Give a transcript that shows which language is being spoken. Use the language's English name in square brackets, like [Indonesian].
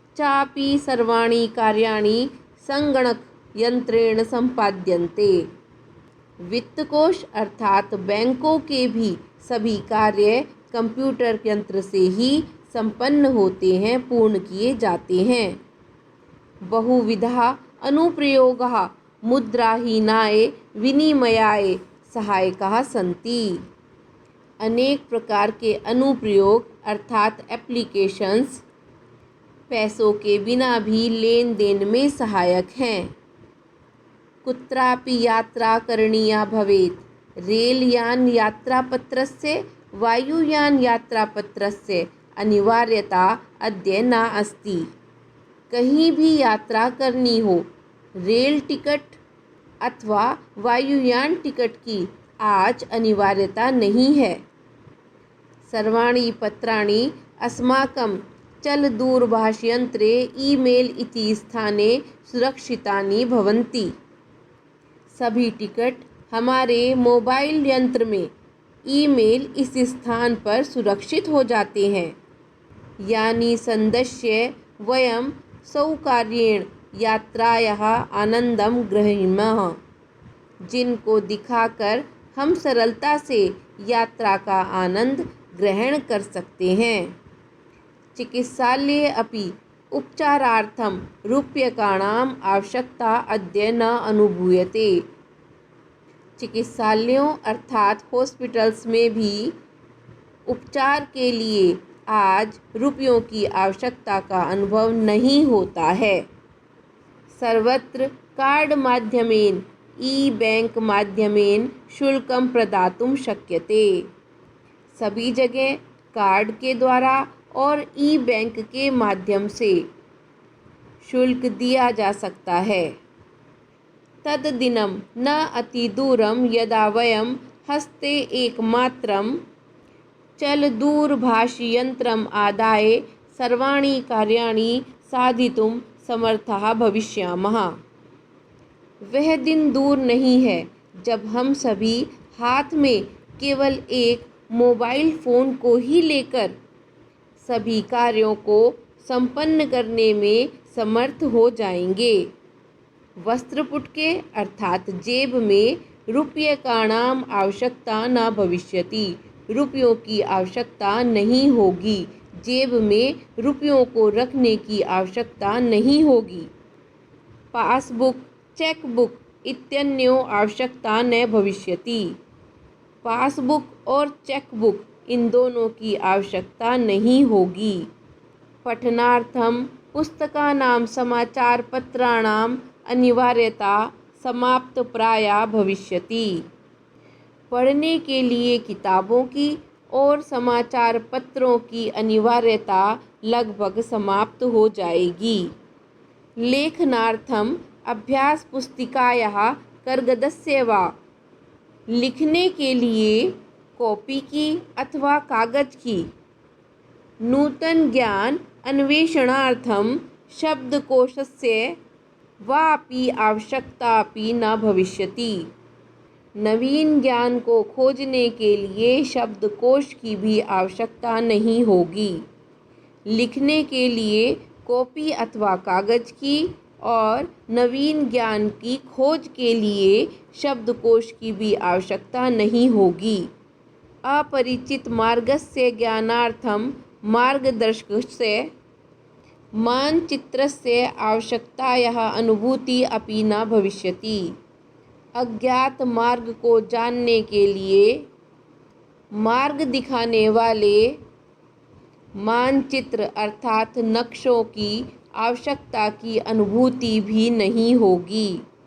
[Sanskrit] चापि सर्वाणि कार्याणि संगणकयंत्रेण संपाद्यन्ते। [Hindi] वित्त कोश अर्थात बैंकों के भी सभी कार्य कंप्यूटर यंत्र से ही संपन्न होते हैं, पूर्ण किए जाते हैं। [Sanskrit] बहुविधा अनुप्रयोगः मुद्राहीनाय विनिमयाय सहायकाः सन्ति। [Hindi] अनेक प्रकार के अनुप्रयोग अर्थात एप्लीकेशंस पैसों के बिना भी लेन देन में सहायक हैं। [Sanskrit] कुत्रापि यात्रा करणीया भवेत् रेलयान यात्रापत्रस्य वायुयान यात्रापत्रस्य अनिवार्यता अद्य न अस्ति। [Hindi] कहीं भी यात्रा करनी हो, रेल टिकट अथवा वायुयान टिकट की आज अनिवार्यता नहीं है। [Sanskrit] सर्वाणि पत्राणि अस्माकं चलदूरभाषयंत्रे ईमेल इति स्थाने सुरक्षितानि भवन्ति। [Hindi] सभी टिकट हमारे मोबाइल यंत्र में ईमेल इस स्थान पर सुरक्षित हो जाते हैं। [Sanskrit] यानी संदस्य वयं सौकर्येण यात्रायाः आनंदम गृह्णीमः, [Hindi] जिनको दिखाकर हम सरलता से यात्रा का आनंद ग्रहण कर सकते हैं। [Sanskrit] चिकित्सालये अपि उपचारार्थं रूप्यकाणाम् आवश्यकता अद्य न अनुभूयते। [Hindi] चिकित्सालयों अर्थात हॉस्पिटल्स में भी उपचार के लिए आज रुपयों की आवश्यकता का अनुभव नहीं होता है। [Sanskrit] सर्वत्र कार्ड माध्यमेन ई बैंक माध्यमेन शुल्कं प्रदातुं शक्यते। [Hindi] सभी जगह कार्ड के द्वारा और ई बैंक के माध्यम से शुल्क दिया जा सकता है। [Sanskrit] तद्दिनं न अतिदूरं यदा वयं हस्ते एकमात्रं चलदूरभाषयंत्रम् आदाय सर्वाणि कार्याणि साधितुं समर्थाः भविष्यामः। [Hindi] वह दिन दूर नहीं है जब हम सभी हाथ में केवल एक मोबाइल फ़ोन को ही लेकर सभी कार्यों को संपन्न करने में समर्थ हो जाएंगे। [Sanskrit] वस्त्रपुटके [Hindi] अर्थात जेब में [Sanskrit] रूप्यकाणाम आवश्यकता न भविष्यति। [Hindi] रुपयों की आवश्यकता नहीं होगी। जेब में रुपयों को रखने की आवश्यकता नहीं होगी। [Sanskrit] पासबुक चेकबुक इत्यन्यों आवश्यकता न भविष्यति। [Hindi] पासबुक और चेकबुक इन दोनों की आवश्यकता नहीं होगी। [Sanskrit] पठनार्थं पुस्तकानां समाचारपत्राणाम् अनिवार्यता समाप्तप्राया भविष्यति। [Hindi] पढ़ने के लिए किताबों की और समाचार पत्रों की अनिवार्यता लगभग समाप्त हो जाएगी। [Sanskrit] लेखनार्थम अभ्यास पुस्तिकायाः कागदस्य वा [Hindi] लिखने के लिए कॉपी की अथवा कागज की। [Sanskrit] नूतन ज्ञान अन्वेषणार्थम शब्दकोशस्य वापि आवश्यकतापि न भविष्यति। [Hindi] नवीन ज्ञान को खोजने के लिए शब्दकोश की भी आवश्यकता नहीं होगी। लिखने के लिए कॉपी अथवा कागज की और नवीन ज्ञान की खोज के लिए शब्दकोश की भी आवश्यकता नहीं होगी। [Sanskrit] अपरिचित मार्गस्य ज्ञानार्थं मार्गदर्शकस्य मानचित्रस्य आवश्यकतायाः अनुभूति अपि न भविष्यति। [Hindi] अज्ञात मार्ग को जानने के लिए मार्ग दिखाने वाले मानचित्र अर्थात नक्शों की आवश्यकता की अनुभूति भी नहीं होगी।